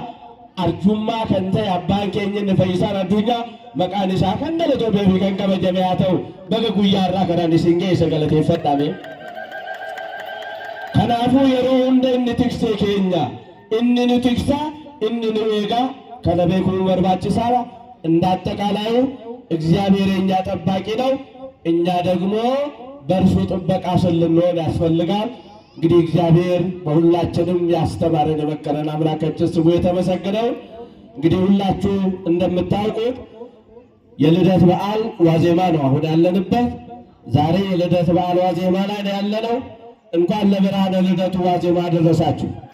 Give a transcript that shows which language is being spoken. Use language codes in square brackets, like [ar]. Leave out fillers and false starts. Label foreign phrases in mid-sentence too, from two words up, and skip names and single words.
[om] Arjummaa kan ta'e abbaan keenya inni fayyisaan addunyaa maqaan isaa kan galatoomaa fi kan kabajame haa ta'u. Baga guyyaa irraa kanaan isin geesse galateeffadhaame. Kanaafuu yeroo hunda inni tiksee keenya, inni nu tiksaa, inni nu eegaa kana beekuun [am] barbaachisaadha። እንዳጠቃላዩ እግዚአብሔር የኛ ጠባቂ ነው። እኛ ደግሞ በእርሱ ጥበቃ ስር ልንሆን ያስፈልጋል። እንግዲህ እግዚአብሔር በሁላችንም ያስተማረን የመከረን አምላካችን ስሙ የተመሰገነው። እንግዲህ ሁላችሁ እንደምታውቁት የልደት በዓል ዋዜማ ነው አሁን ያለንበት። ዛሬ የልደት በዓል ዋዜማ ላይ ነው ያለነው። እንኳን ለብርሃነ ልደቱ ዋዜማ አደረሳችሁ።